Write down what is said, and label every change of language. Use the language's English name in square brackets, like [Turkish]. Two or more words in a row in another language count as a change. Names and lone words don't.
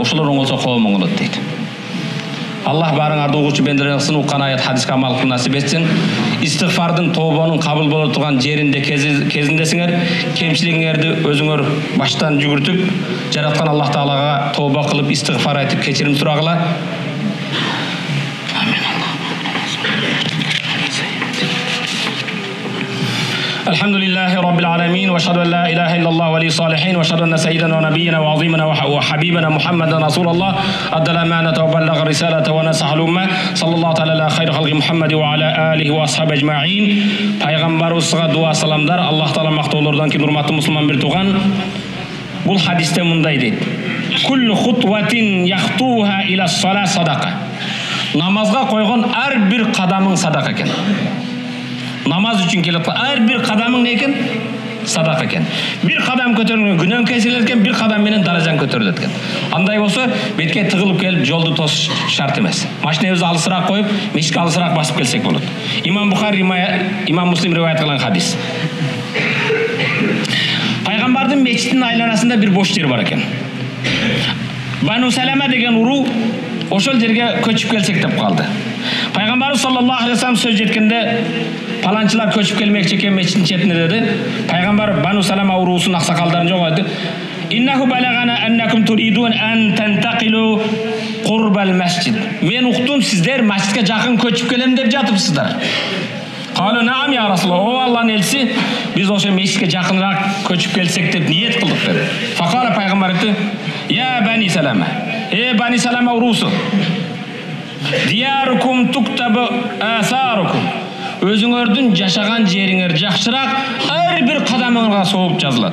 [Kyrgyz] Ошолор оңолсо коом оңолот дейт. Аллах барыңарды угуучу бендерге кылсын, уккан аят хадиске амал кылып насип этсин. Истигфардын, тообонун кабыл боло турган жеринде кезиндесиңер, кемчилигиңерди өзүңөр баштан жүгүртүп, жараткан Аллах таалага тооба кылып, истигфар айтып, кечирим сурагыла. [Arabic] الحمد لله رب العالمين واشهد ان لا اله الا الله ولي الصالحين واشهد ان سيدنا ونبينا وعظيمنا وحبيبنا محمد رسول الله ادى الامانه وبلغ الرساله ونصح الامه صلى الله تعالى على خير خلق محمد وعلى اله واصحابه اجمعين. [Kyrgyz] Пайгамбарыбызга дуа саламдар. Аллах таала мактоолордон кийин урматтуу мусулман бир тууган, бул хадисте мындай дейт: [Arabic] "كل خطوة يخطوها إلى الصلاة صدقة." [Kyrgyz] Намазга койгон ар бир кадамың садака экен. Намаз үчүн келет, ар бир кадамың не экен? Садака экен. Бир кадам көтөрүлгөн күнөөң кесилет экен, бир кадам менен даражаң көтөрүлөт экен. Андай болсо, бетке тыгылып келип жолду тосуш шарт эмес. Машинабызды алысыраак коюп, мешитке алысыраак басып келсек болот. Имам Бухари, Имам Муслим риваят кылган хадис. Пайгамбардын мечитинин айланасында бир бош жер бар экен. Бану Салама деген уруу ошол жерге көчүп келсек деп калды. Пайгамбарыбыз [Arabic] صلى الله عليه وسلم [Kyrgyz] сөз жеткенде, паланчылар көчүп келмекчи экен мечиттин четине деди. Пайгамбар Бану Салама уруусунун аксакалдарын жогойту. [Arabic] إنه بلغنا أنكم تريدون أن تنتقلوا قرب المسجد. [Kyrgyz] Мен уктум, сиздер масжидке жакын көчүп келем деп жатыпсыздар. [Arabic] قالوا نعم يا رسول الله, [Kyrgyz] о Аллахтын элчиси, биз ошо мечитке жакыныраак көчүп келсек деп ниет кылдык деди. Факала пайгамбар айтты: [Arabic] "يا بني سلمة, [Kyrgyz] Бани Салама уруусу, [Arabic] دياركم تكتب آثاركم. [Kyrgyz] Өзүңөрдүн жашаган жериңер жакшыраак, ар бир кадамыңарга сооп жазылат.